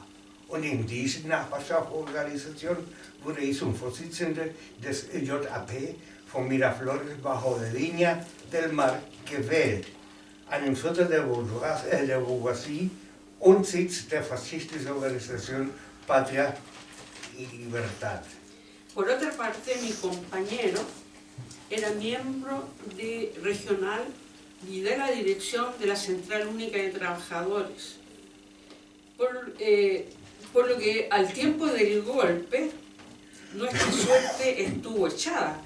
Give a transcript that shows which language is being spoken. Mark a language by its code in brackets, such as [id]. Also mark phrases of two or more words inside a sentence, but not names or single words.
[de] Und in diese Nachbarschaftsorganisation wurde ich zum Vorsitzenden des JAP von Miraflores Bajo de Viña del Mar gewählt, einem Viertel der Bourgeoisie und Sitz der faschistischen Organisation Patria y Libertad. [es] Por otra parte, mi compañero era miembro regional y de la dirección de la Central Única de Trabajadores, por lo que al tiempo del golpe nuestra suerte estuvo echada.